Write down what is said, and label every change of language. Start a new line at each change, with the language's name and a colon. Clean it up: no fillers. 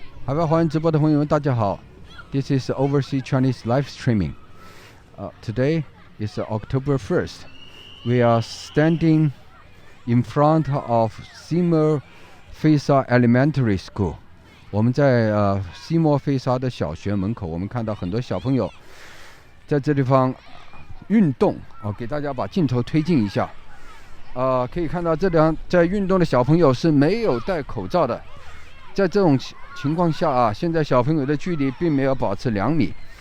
Chinese: 海外华人直播的朋友们，大家好。
English: This is Overseas Chinese live streaming. Today is October 1st. We are standing in front of Seymour Fesa Elementary School.
Chinese: 我们在西莫菲沙的小学门口，我们看到很多小朋友在这地方运动。给大家把镜头推进一下。可以看到这两在运动的小朋友是没有戴口罩的。在这种情况下现在小朋友的距离并没有保持2米。